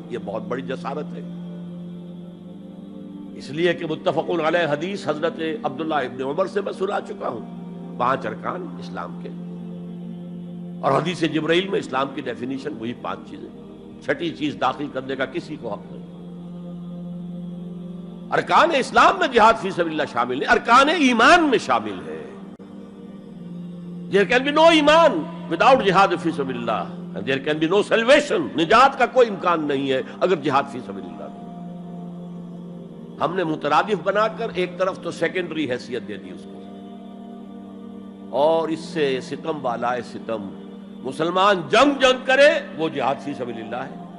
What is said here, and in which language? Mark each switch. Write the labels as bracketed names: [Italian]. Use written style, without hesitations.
[Urdu] یہ بہت بڑی جسارت ہے، اس لیے کہ متفقون علیہ حدیث حضرت عبداللہ ابن عمر سے میں سنا چکا ہوں 5 ارکان اسلام کے، اور حدیث جبرائیل میں اسلام کی ڈیفینیشن وہی 5 چیزیں. 6ٹھی چیز داخل کرنے کا کسی کو حق نہیں. ارکان اسلام میں جہاد فی سبیل اللہ شامل ہے، ارکان ایمان میں شامل ہے. [English] There can be no ایمان without جہاد فی سبیل اللہ، and there can be no salvation. [Urdu] نجات کا کوئی امکان نہیں ہے اگر جہاد فی سبیل اللہ نہیں. ہم نے مترادف بنا کر ایک طرف تو سیکنڈری حیثیت دے دی اس کو، اور اس سے ستم والا ستم، مسلمان جنگ کرے وہ جہاد فی سبیل اللہ ہے.